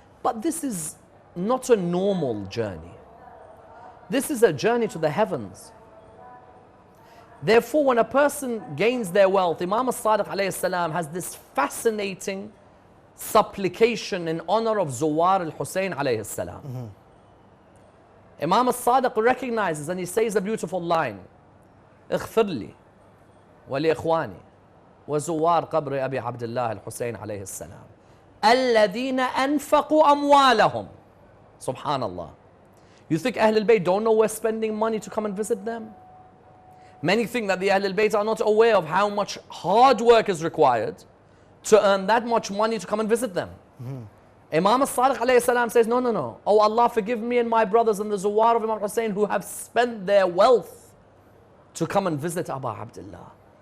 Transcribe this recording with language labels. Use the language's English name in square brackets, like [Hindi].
[English] But this is not a normal journey. This is a journey to the heavens. Therefore, when a person gains their wealth, Imam al-Sadiq alayhi salam has this fascinating supplication in honor of Zuwar al-Hussein alayhi salam. Imam al-Sadiq recognizes and he says a beautiful line, [Arabic] اغفر لي ولإخواني وزوار قبر أبي عبد الله الحسين عليه السلام الذين أنفقوا أموالهم. [English] Subhanallah. You think Ahlul Bayt don't know we're spending money to come and visit them? Many think that the Ahlul Bayt are not aware of how much hard work is required to earn that much money to come and visit them. Imam al-Sadiq alayhi salam says, no, no, no. Oh Allah, forgive me and my brothers and the Zuwar of Imam Hussein who have spent their wealth to come and visit Abu Abdullah.